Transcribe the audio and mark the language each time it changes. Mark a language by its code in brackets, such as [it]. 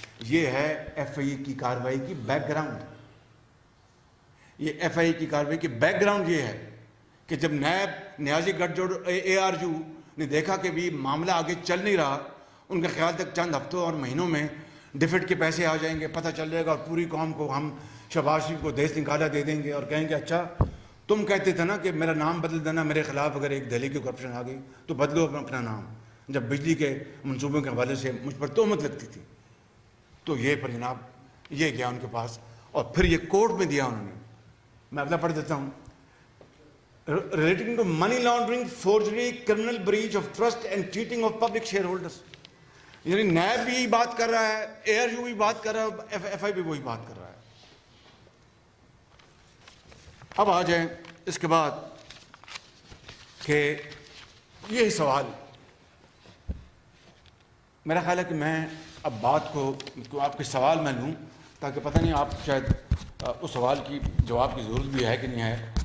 [ur] یہ ہے ایف آئی اے کی کارروائی کی بیک گراؤنڈ. یہ ایف آئی اے کی کارروائی کی بیک گراؤنڈ یہ ہے کہ جب نیب نیازی گٹھ جوڑ اے آر یو نے دیکھا کہ بھی معاملہ آگے چل نہیں رہا، ان کا خیال تک چند ہفتوں اور مہینوں میں ڈیفٹ کے پیسے آ جائیں گے، پتہ چل جائے گا، اور پوری قوم کو ہم شہباز شریف کو دیس نکالا دے دیں گے اور کہیں گے اچھا تم کہتے تھے نا کہ میرا نام بدل دینا میرے خلاف اگر ایک دہلی کی کرپشن آ گئی تو بدلو اپنا نام. جب بجلی کے منصوبوں کے حوالے سے مجھ پر تہمت لگتی تھی تو یہ پر جناب یہ گیا ان کے پاس اور پھر یہ کورٹ میں دیا انہوں نے. میں اگلا پڑھ دیتا ہوں. [en] Relating to money laundering, forgery, criminal breach of trust and cheating of public shareholders. [ur] یعنی نیب بھی بات کر رہا ہے، اے آر یو بھی بات کر رہا ہے، ایف آئی بھی وہی بات کر رہا ہے. اب آ جائیں اس کے بعد کہ یہ سوال میرا خیال ہے کہ میں اب بات کو آپ کے سوال میں لوں تاکہ پتہ نہیں آپ شاید اس سوال کی جواب کی ضرورت بھی ہے کہ نہیں ہے.